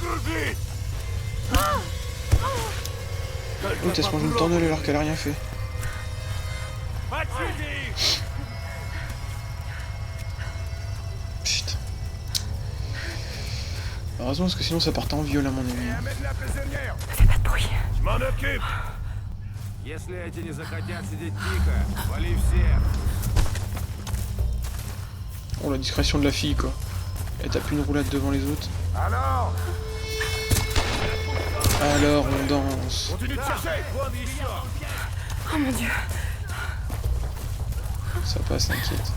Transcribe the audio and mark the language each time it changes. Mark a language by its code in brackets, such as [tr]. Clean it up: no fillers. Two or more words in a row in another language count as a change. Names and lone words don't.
[fr] L'autre elle se mange une tornade alors qu'elle a rien fait. Putain. Heureusement parce que sinon ça partait en viol à mon avis. Ne fais pas de bruit. Je m'en occupe. [ru] Если эти не захотят сидеть тихо, вали всех. [fr] Oh la discrétion de la fille quoi. Elle tape une roulade devant les autres. Alors, Alors on danse. continue de chercher. Oh mon dieu. Ça passe, t'inquiète.